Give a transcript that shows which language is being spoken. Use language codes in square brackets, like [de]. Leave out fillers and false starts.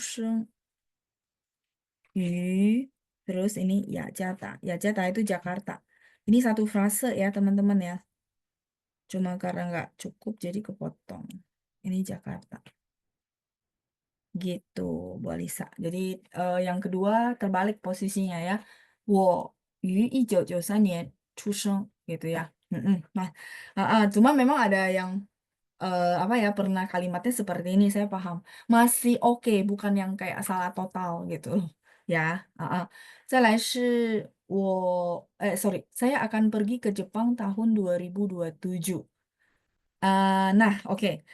[id] 出生于 terus ini Yakarta. Yakarta itu Jakarta. Ini satu frase ya teman-teman ya. Cuma karena nggak cukup jadi kepotong. Ini Jakarta. Gitu, Bu Alisa. Jadi yang kedua terbalik posisinya ya. [zh] 我于1993年出生 gitu ya. Mm-mm. [id] Nah, cuma memang ada yang apa ya, pernah kalimatnya seperti ini saya paham. Masih oke, bukan yang kayak salah total gitu loh. Ya, sorry, saya akan pergi ke Jepang tahun 2027. Nah, oke.